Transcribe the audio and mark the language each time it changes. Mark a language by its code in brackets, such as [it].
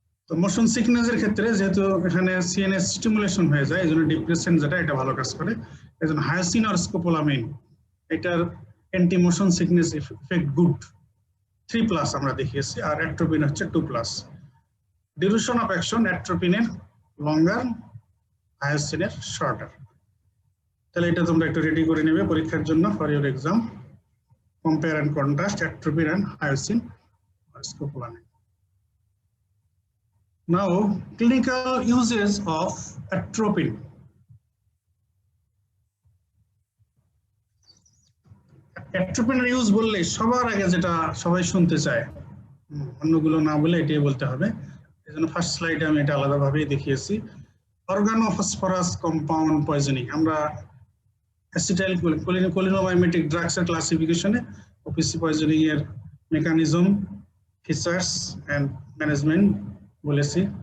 [bn] তো মোশন সিকনেসের ক্ষেত্রে যেহেতু এখানে সিএনএস স্টিমুলেশন হয়ে যায়, এই জন্য ডিপ্রেসেন্ট যেটা এটা ভালো কাজ করে, এই জন্য হায়োসিন আর স্কোপোলামিন এটার anti motion sickness effect good 3+ আমরা দেখিয়েছি, আর অ্যাট্রোপিন হচ্ছে 2+। Duration of action অ্যাট্রোপিনের longer, হায়োসিনের shorter. তাহলে এটা তোমরা একটু রেডি করে নেবে পরীক্ষার জন্য [en] For your exam. [bn] Compare and contrast atropine and hyoscine আর scopolamine. [en] Now clinical uses of atropine. [bn] অ্যাট্রোপিনের use বললে সবার আগে যেটা সবাই শুনতে চায়, অন্যগুলো না বলে এটাই বলতে হবে, এই জন্য ফার্স্ট স্লাইডে আমি এটা আলাদাভাবেই দেখিয়েছি। অর্গানোফসফরাস কম্পাউন্ড পয়জনিং, আমরা অ্যাসিটাইল কোলিনোমাইমেটিক ড্রাগস এর ক্লাসিফিকেশনে ওপিসি পয়জনিং এর মেকানিজম, ফিচার্স এন্ড ম্যানেজমেন্ট বলেছি।